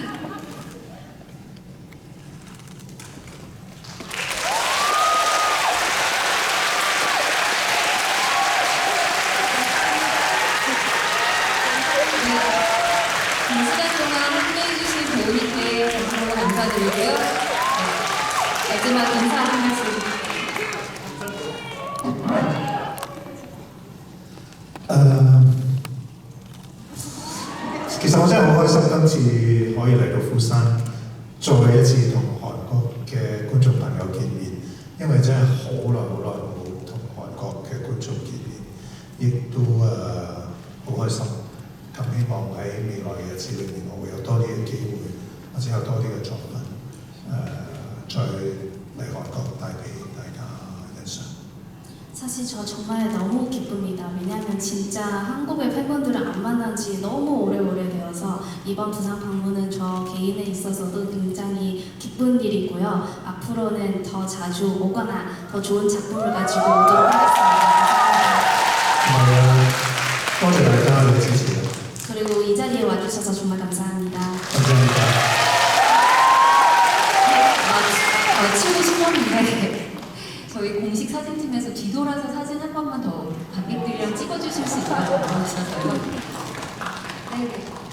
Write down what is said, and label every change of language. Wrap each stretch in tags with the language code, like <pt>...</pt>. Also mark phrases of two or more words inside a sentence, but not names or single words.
<ko>이 시간 동안 함께해주신 배우님께 정말로 감사드리고요. 마지막 인사 한 말씀.</ko> <yue>其實我真係好開心，今次可以嚟到釜山，再一次同韓國嘅觀眾朋友見面，因為真係好耐冇同韓國嘅觀眾見面，亦都好開心。咁希望喺未來嘅日子裏面，我會有多啲嘅機會，或者有多啲嘅作品，再嚟韓國帶俾大家欣賞。</yue> <ko>사실 저 정말 너무 기쁩니다. 왜냐하면 진짜 한국의 팬분들을 안 만난 지 너무 오래되어서 이번 부산 방문은 저 개인에 있어서도 굉장히 기쁜 일이고요. 앞으로는 더 자주 오거나 더 좋은 작품을 가지고 오도록 하겠습니다. 감사합니다.</ko> <yue>多謝大家嘅支持。</yue> <ko>그리고 이 자리에 와주셔서 정말 감사합니다. 감사합니다. 치고 싶었는데 저희 공식 사진팀에서 뒤돌아서 사진 한 번만 더 관객들이랑 찍어주실 수 있다고 물어주셔서요. 네.</ko>